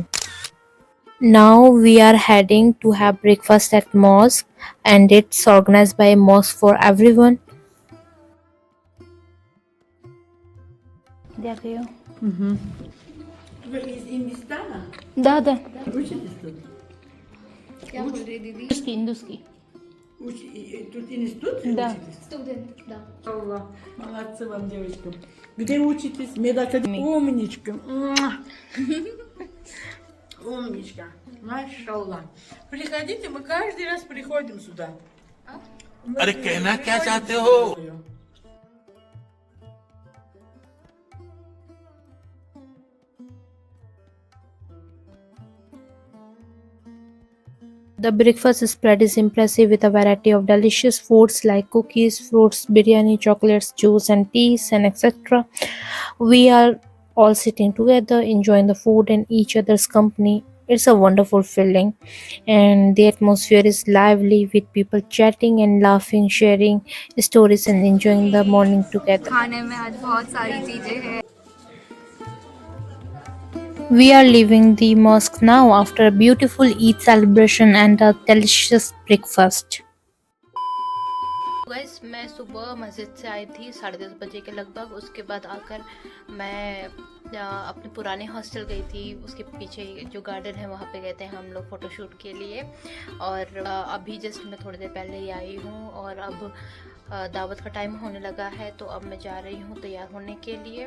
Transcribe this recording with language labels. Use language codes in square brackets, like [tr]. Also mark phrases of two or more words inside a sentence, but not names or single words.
[en] Now we are heading to have breakfast at mosque and it's organized by a mosque for everyone. [uk] Дякую. [ru] Да, да. [hi] क्या बोल रही दीदी? [ru] Индусский. Тут институт Да. учитесь? Студент, да. Allah, молодцы вам, девочкам. Где учитесь? Медакадемия. Умничка. Муа. Умничка. Машаллах. Приходите, мы каждый раз приходим сюда. [hi] अरे कहना क्या चाहते हो? [en] The breakfast spread is impressive with a variety of delicious foods like cookies, fruits, biryani, chocolates, juice, and teas, and etc. We are all sitting together, enjoying the food and each other's company. It's a wonderful feeling, and the atmosphere is lively with people chatting and laughing, sharing stories, and enjoying the morning together. [hi] खाने में आज बहुत सारी चीजें हैं. [en] We are leaving the mosque now after a beautiful Eid celebration and a delicious breakfast. [hi] गाइस मैं सुबह मस्जिद से आई थी 10:30 बजे के लगभग. उसके बाद आकर मैं अपने पुराने हॉस्टल गई थी. उसके पीछे जो गार्डन है वहाँ पे गए थे हम लोग फ़ोटोशूट के लिए. और अभी जस्ट मैं थोड़ी देर पहले ही आई हूँ और अब दावत का टाइम होने लगा है तो अब मैं जा रही हूँ तैयार होने के लिए.